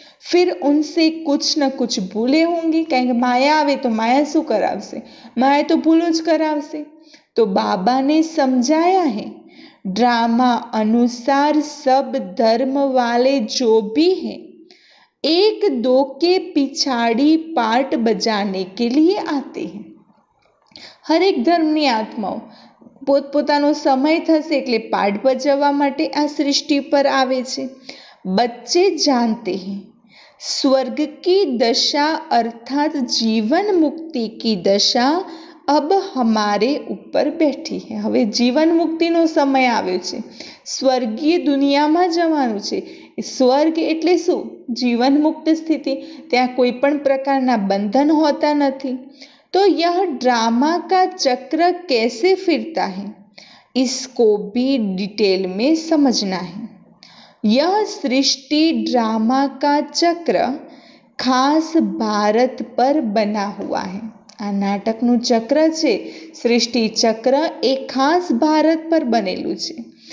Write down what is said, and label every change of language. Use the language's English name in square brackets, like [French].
[Hindi] फिर उनसे कुछ न कुछ भूले होंगी। [Gujarati] कारण माया आवे तो माया शू करावशे? माया तो भूलो ज करावशे। [Hindi] तो बाबा ने समझाया है ड्रामा अनुसार सब धर्म वाले जो भी हैं एक दो के पिछाड़ी पार्ट बजाने के लिए आते हैं। हरेक धर्मની [Gujarati] આત્માઓ પોતપોતાનો સમય થશે એટલે પાઠ ભજવવા માટે આ સૃષ્ટિ પર આવે છે। [Hindi] बच्चे जानते हैं स्वर्ग की दशा अर्थात जीवन मुक्ति की दशा अब हमारे ऊपर बैठी है। [Gujarati] હવે જીવન મુક્તિનો સમય આવ્યો છે, સ્વર્ગીય દુનિયામાં જવાનું છે। સ્વર્ગ એટલે શું? જીવન મુક્ત સ્થિતિ, ત્યાં કોઈ પણ પ્રકારના બંધન હોતા નથી। [Hindi] तो यह ड्रामा का चक्र कैसे फिरता है इसको भी डिटेल में समझना है। यह सृष्टि ड्रामा का चक्र खास भारत पर बना हुआ है। [Gujarati] आ नाटकनु चक्र छे, सृष्टि चक्र एक खास भारत पर बनेलू छे।